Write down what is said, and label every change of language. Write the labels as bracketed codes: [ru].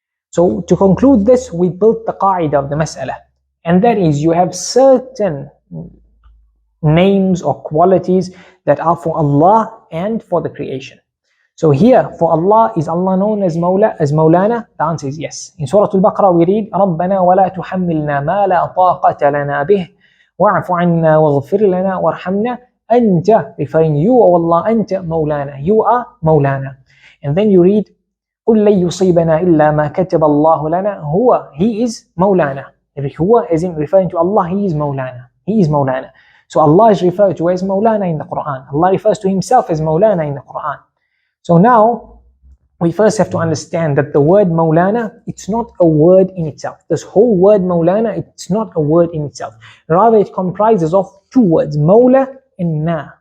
[en] So to conclude this, we built the qaida of the mas'ala. And that is, you have certain names or qualities that are for Allah and for the creation. So here, for Allah, is Allah known as Maulana? The answer is yes. In Surah Al-Baqarah we read, [ar] رَبَّنَا وَلَا تُحَمِّلْنَا مَا لَا طَاقَةَ لَنَا بِهِ وَاعْفُ عَنَّا وَاغْفِرْ لَنَا وَارْحَمْنَا أَنْتَ, [en] referring you, O Allah, [ar] أنت مولانا, [en] you are Maulana. And then you read, [ar] قُلْ لَن يُصِيبَنَا إِلَّا مَا كَتَبَ اللَّهُ لَنَا هُوَ, [en] he is Maulana. Huwa is in referring to Allah, he is Maulana. He is Maulana. So Allah is referred to as Maulana in the Quran. Allah refers to himself as Maulana in the Quran. So now, we first have to understand that the word Maulana, it's not a word in itself. This whole word Maulana, it's not a word in itself. Rather, it comprises of two words, Mawla and Na.